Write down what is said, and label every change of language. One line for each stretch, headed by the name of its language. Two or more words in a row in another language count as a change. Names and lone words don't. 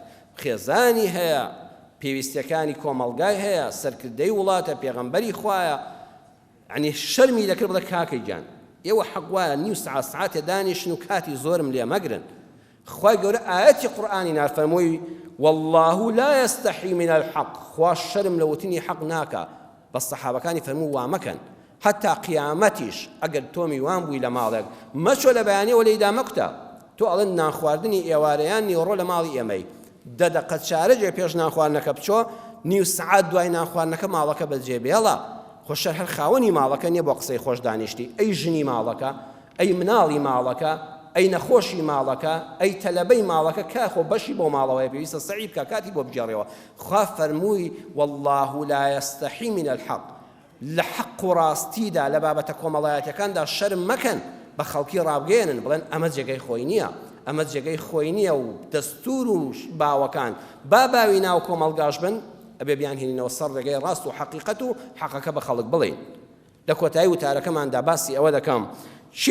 Central Kurdish: خێزانی هەیە پێویستیەکانی کۆمەڵگای هەیە سەرکردەی وڵاتە پێغەمبەری خوایە یعنی شەرمی دەکرد بڵێ کاکەی جان ئێوە حەق وایە نیو سعاتێ دانیشن و کاتی زۆرم لێ مەگرن خوای گەورە ئاەتی قورئانی نار فەرمووی
Arabic: والله لا يستحي من الحق
Central Kurdish: خوا شەرم لە وتنی حەق ناکە بە سەحابەکانی فەرموو وا مەکەن حتى قیامەتیش ئەگەر تۆ میوان بووی لە ماڵێک مەچۆ لە بەیانیەوە لەیدا مەکوتە تۆ ئەڵێن نانخواردنی ئێوارەیان نیوەڕۆ لە ماڵی ئێمەی دەدەقەت چارەجێ پێش نانخواردنەکە بچۆ نیو سعات دوای نانخواردنەکە ماڵەکە بەجێبێڵە خۆشەر هەر خاوەنی ماڵەکە نییە بۆ قسەی خۆش دانیشتی ئەی ژنی ماڵەکە ئەی مناڵی ماڵەکە ئەی نەخۆشی ماڵەکە ئەی تەلەبەی ماڵەکە کاخۆ بەشی بۆ ماڵەوەی پێویستە سەعی بکە کاتی بۆ بجێڕێەوە خوا فەرمووی
Arabic: والله لا يستحي من الحق
Central Kurdish: لە حەق و ڕاستیدا لە بابەتە کۆمەڵایەتەکاندا شەرم مەکەن بە خەڵکی ڕابگەێنن بڵێن ئەمە جێگەی خۆی نییە ئەمە جێگەی خۆی نییە و دەستور و باوەکان با باوی ناو کۆمەڵگاش بن ئەبێ بیانهێنینەوە سەر ڕێگەی ڕاست و حەقیقەت و حەقەکە بە خەڵک بڵێن لە کۆتایی وتارەکەماندا باسی ئەوە دەکەم چێ